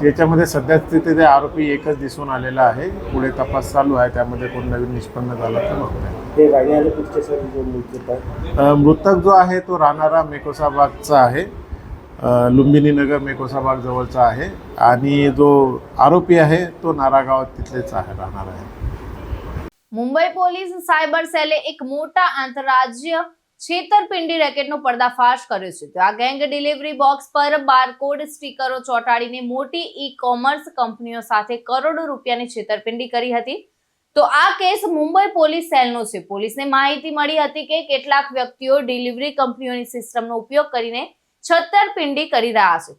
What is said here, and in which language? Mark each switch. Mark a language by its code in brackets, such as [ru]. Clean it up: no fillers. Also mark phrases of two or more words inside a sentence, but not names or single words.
[mr] याच्यामध्ये सध्या स्थितीत आरोपी एकच दिसून आलेला आहे। पुढे तपास चालू आहे, त्यामध्ये कोण नवीन निष्पन्न झाला तर मृतक जो आहे तो राहणारा मेकोसाबागचा आहे, लुंबिनी नगर मेकोसाबाग जवळचा आहे आणि जो आरोपी आहे तो नारागाव तिथलेच आहे राहणार आहे। [gu] મુંબઈ પોલીસ સાયબર સેલે એક મોટા આંતરરાજ્ય છેતરપિંડી રેકેટનો પર્દાફાશ કર્યો છે। તો આ ગેંગ ડિલિવરી બોક્સ પર બારકોડ સ્ટીકરો ચોંટાડીને મોટી ઈ-કોમર્સ કંપનીઓ સાથે કરોડો રૂપિયાની છેતરપિંડી કરી હતી। તો આ કેસ મુંબઈ પોલીસ સેલનો છે। પોલીસને માહિતી મળી હતી કે કેટલાક વ્યક્તિઓ ડિલિવરી કંપનીઓની સિસ્ટમનો ઉપયોગ કરીને છેતરપિંડી કરી રહ્યા છે।